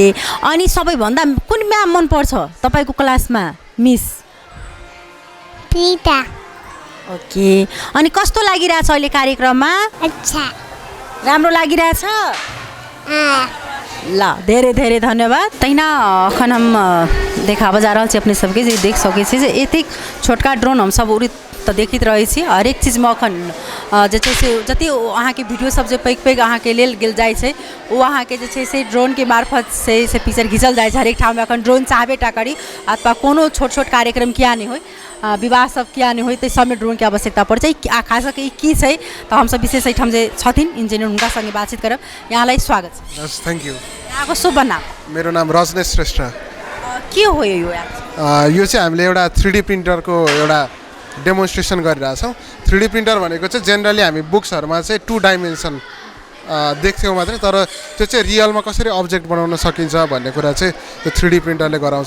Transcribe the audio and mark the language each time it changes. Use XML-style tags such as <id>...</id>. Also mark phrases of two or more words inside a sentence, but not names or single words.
<ne>अनि सबैभन्दा कुन म्याम मन पर्छ तपाईँको क्लासमा? मिस प्रीता। ओके। अनि कस्तो लागिरहेछ अहिले कार्यक्रममा? अच्छा राम्रो लागिरहेछ? ल धेरै धेरै धन्यवाद।</ne> <mai>तहिना अखन हम देखाबऽ जा रहल छी अपने सबके, जे देख सकै छी जे एतेक छोटका ड्रोन हम सब उड़ैत तऽ देखैत रहै छी। हरेक चीजमे अखन जे छै से जति अहाँके वीडियो सब जे पैघ पैघ अहाँके लेल गेल जाइ छै, ओ अहाँके जे छै से ड्रोन के मार्फत से पिक्चर घिचल जाइ छै। हरेक ठाउँमे अखन ड्रोन चाहबे टा करी, अथवा कोनो छोट छोट कार्यक्रम किया नहीं होय, विवाह सब किया नहीं होय, तो सबमे ड्रोन के आवश्यकता पर्छ। आ खास करके ई की छै तऽ हमसब विशेष एहिठाम जे छथिन इंजीनियर हुनका संगे बातचीत करब।</mai> <ne>यहाँलाई स्वागत छ।</ne> <en>Thank you.</en> <ne>यहाँको शुभ नाम? मेरो नाम रजनेश श्रेष्ठ। के हो यो? यो चाहिँ हामीले एउटा 3D प्रिन्टरको एउटा डेमोन्स्ट्रेसन गरिरहेछौँ। 3D प्रिन्टर भनेको चाहिँ जेनरली हामी बुक्सहरूमा चाहिँ 2 डाइमेन्सन देख्थ्यौँ मात्रै, तर त्यो चाहिँ रियलमा कसरी अब्जेक्ट बनाउन सकिन्छ भन्ने कुरा चाहिँ त्यो 3D प्रिन्टरले गराउँछ।</ne>